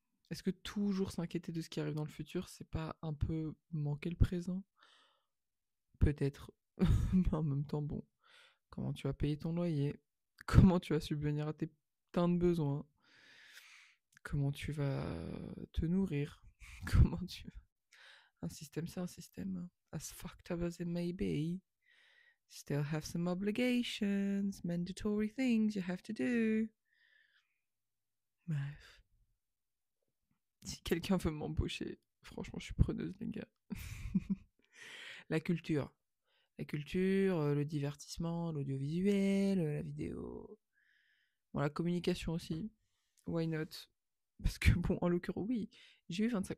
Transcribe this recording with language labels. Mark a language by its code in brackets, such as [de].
[fr] Est-ce que toujours s'inquiéter de ce qui arrive dans le futur, c'est pas un peu manquer le présent? Peut-être. Mais en même temps, bon, comment tu vas payer ton loyer? Comment tu vas subvenir à tes putains de besoins? Comment tu vas te nourrir? Comment tu... Un système, c'est un système. [en] As fucked up as it may be, still have some obligations, mandatory things you have to do. [fr] Bref. Si quelqu'un veut m'embaucher, franchement, je suis preneuse, les gars. La culture. La culture, le divertissement, l'audiovisuel, la vidéo. Bon, la communication aussi. [en] Why not? [fr] Parce que, bon, en l'occurrence, oui, j'ai eu 25.